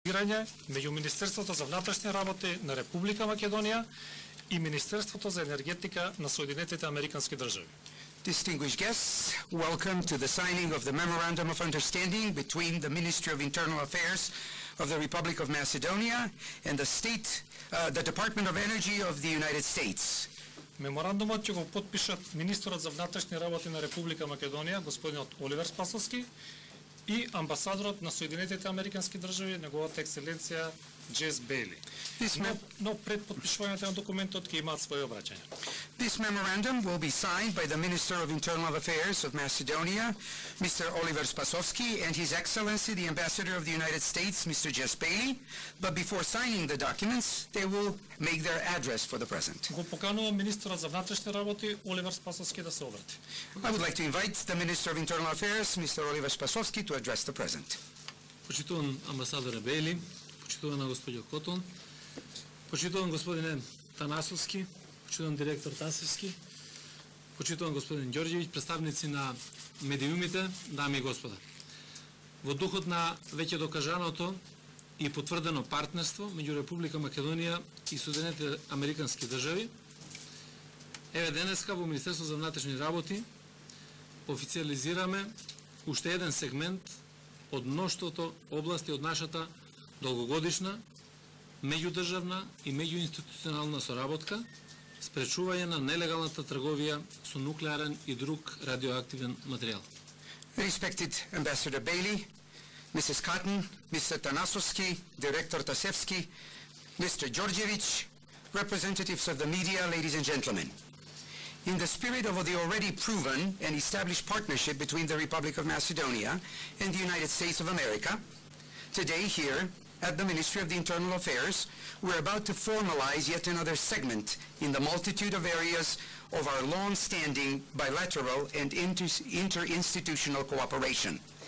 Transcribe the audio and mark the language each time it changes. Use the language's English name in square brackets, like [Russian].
[Macedonian] меѓу Министерството за внатрешни работи на Република Македонија и Министерството за енергетика на Соединетите Американски држави. [English] Distinguished guests, welcome to the signing of the Memorandum of Understanding between the Ministry of Internal Affairs of the Republic of Macedonia and the Department of Energy of the United States. [Macedonian] Меморандумот ќе го потпишат министерот за внатрешни работи на Република Македонија, господинот Оливер Спасовски, и амбасадорот на Соединетите Американски држави, неговата екселенција Джес Бейли. Но пред подпишувањето на документот ќе имаат своје обраќање. [English] This memorandum will be signed by the Minister of Internal Affairs of Macedonia, Mr. Oliver Spasovski, and His Excellency, the Ambassador of the United States, Mr. Jess Bailey. But before signing the documents, they will make their address for the present. [Macedonian] Го поканувам министерот за внатрешни работи Оливер Спасовски да се обрати. [English] I would like to invite the Minister of Internal Affairs, Mr. Oliver Spasovski, to address the present. [Macedonian] Почитуван амбасадоре Бейли, почитувана госпоѓо Котон, почитуван господине Танасовски, почитуван директор Тасевски, почитуван господин Ѓорѓевиќ, представници на медиумите, дами и господа. Во духот на веќе докажаното и потврдено партнерство меѓу Република Македонија и Соединетите Американски држави, еве денеска во Министерство за внатрешни работи официализираме уште еден сегмент од мноштвото области од нашата долгогодишна меѓудржавна и меѓуинституционална соработка, спречување на нелегалната трговија со нуклеарен и друг радиоактивен материјал. [English] Respected Ambassador Bailey, Mrs. Cotton, Mr. Tanasovski, Director Tasevski, Mr. Ѓorѓević, representatives of the media, ladies and gentlemen. In the spirit of the already proven and established partnership between the Republic of Macedonia and the United States of America, today here at the Ministry of the Internal Affairs, we're about to formalize yet another segment in the multitude of areas of our long-standing bilateral and interinstitutional cooperation.